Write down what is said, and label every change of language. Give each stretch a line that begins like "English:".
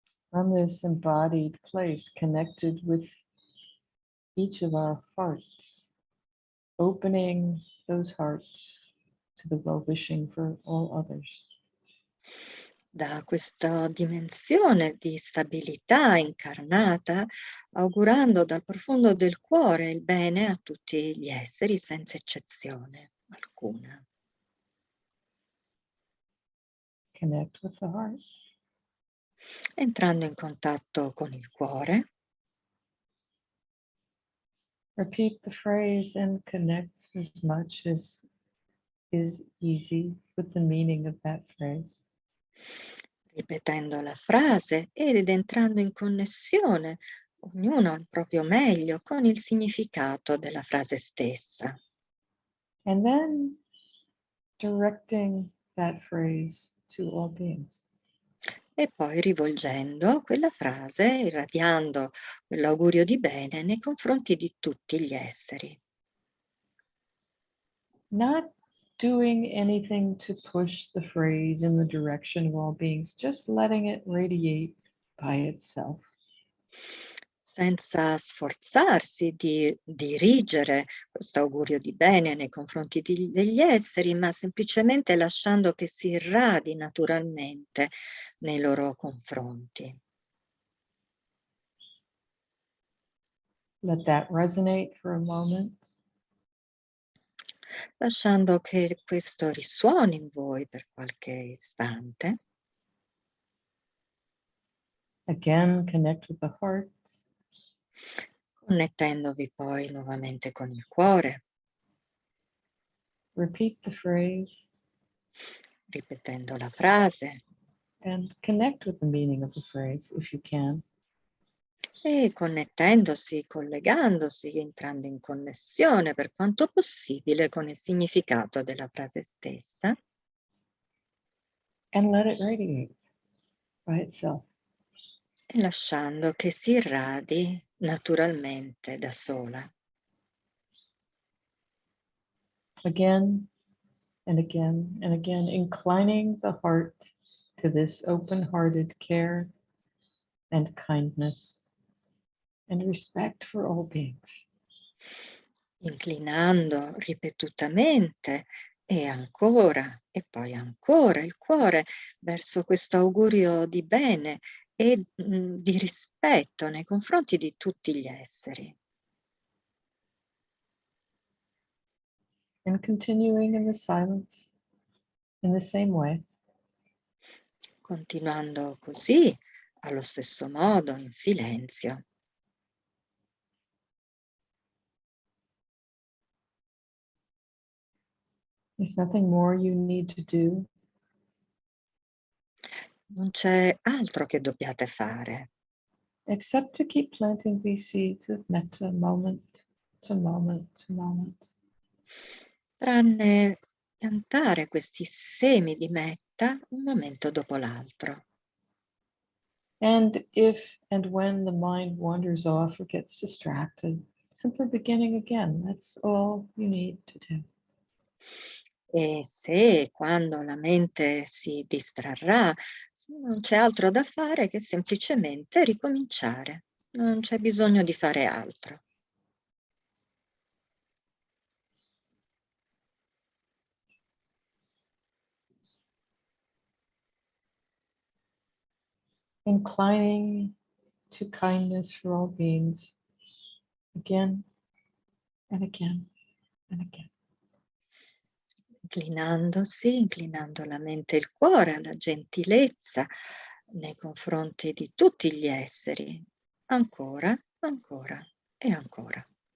English: From this embodied place, connected with each of our hearts, opening those hearts to the well-wishing for all others.
Italian: Da questa dimensione di stabilità incarnata, augurando dal profondo del cuore il bene a tutti gli esseri senza eccezione alcuna.
English: Connect with the heart.
Italian: Entrando in contatto con il cuore,
English: Repeat the phrase and connect as much as is easy with the meaning of that phrase.
Italian: ripetendo la frase ed entrando in connessione, ognuno al proprio meglio, con il significato della frase stessa.
English: And then directing that phrase to all beings.
Italian: E poi rivolgendo quella frase, irradiando quell'augurio di bene nei confronti di tutti gli esseri.
English: Not doing anything to push the phrase in the direction of all beings, just letting it radiate by itself.
Italian: Senza sforzarsi di dirigere questo augurio di bene nei confronti degli esseri, ma semplicemente lasciando che si irradi naturalmente nei loro confronti.
English: Let that resonate for a moment.
Italian: Lasciando che questo risuoni in voi per qualche istante.
English: Again, connect with the heart.
Italian: Connettendovi poi nuovamente con il cuore,
English: Repeat the phrase
Italian: ripetendo la frase
English: and connect with the meaning of the phrase if you can.
Italian: e connettendosi, collegandosi, entrando in connessione per quanto possibile con il significato della frase stessa.
English: And let it radiate by itself.
Italian: E lasciando che si irradi naturalmente da sola.
English: Again and again and again, inclining the heart to this open-hearted care and kindness and respect for all beings.
Italian: Inclinando ripetutamente e ancora e poi ancora il cuore verso questo augurio di bene e di rispetto nei confronti di tutti gli esseri.
English: And continuing in the silence in the same way.
Italian: Continuando così, allo stesso modo, in silenzio.
English: There's nothing more you need to do.
Italian: Non c'è altro che dobbiate fare,
English: Except to keep planting these seeds of metta moment to moment to moment.
Italian: tranne piantare questi semi di metta un momento dopo l'altro.
English: And if and when the mind wanders off or gets distracted, simply beginning again. That's all you need to do.
Italian: E se e quando la mente si distrarrà, non c'è altro da fare che semplicemente ricominciare. Non c'è bisogno di fare altro.
English: Inclining to kindness for all beings, again and again and again.
Italian: Inclinando la mente e il cuore alla gentilezza nei confronti di tutti gli esseri, ancora, ancora e ancora.